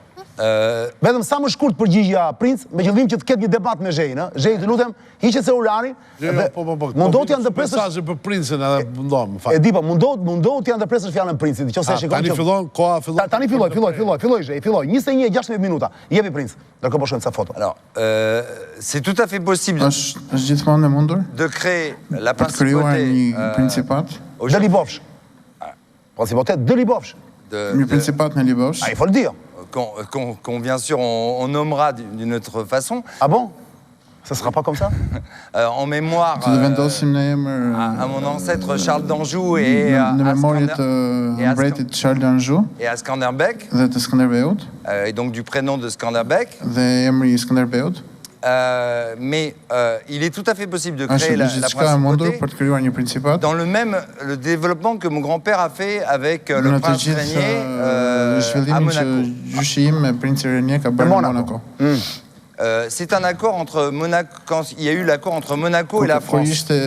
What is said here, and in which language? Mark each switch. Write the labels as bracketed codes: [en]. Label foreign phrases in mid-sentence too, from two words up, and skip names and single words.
[sq] vetëm sa më shkurt përgjigja Princ, me qëllim që të ketë një debat me Zhejin, ë? Zhej, të lutem, hiqe celularin. Mundohet t'ja ndërpresësh mesazhe për Princin edhe mundohem, më fal. E di po, mundohet t'ja ndërpresësh fjalën Princit, nëse e shikon. Tani fillon, koha fillon. Tani filloj Zhej, filloj. 21:16 minuta. Jepi Princ. Ndërkohë po shohim ca foto. [fr] Alors, c'est tout à fait possible [sq] Është gjithmonë e mundur [fr] de créer la [sq] të krijuar [fr] principauté [sq] një principat, Dë Libofsh. [fr] Principauté dë Libofsh. [sq] një principat në Libofsh. [fr] Ah, il faut le dire. qu'on bien sûr on nommera d'une autre façon. Ah bon? Ça sera pas comme ça? En mémoire [sq] Të vendosim në emër [fr] à mon ancêtre Charles d'Anjou et [sq] në memorie të mbretit Charles d'Anjou [fr] et à Skanderbeg, [sq] dhe të Skënderbeut, [fr] et donc du prénom de Skanderbeg. [sq] dhe emri i Skënderbeut. [fr] Mais il est tout à fait possible de créer la principauté dans le développement que mon grand-père a fait avec le prince Régnier à Monaco. C'est un accord entre Monaco, quand il y a eu l'accord entre Monaco et la France.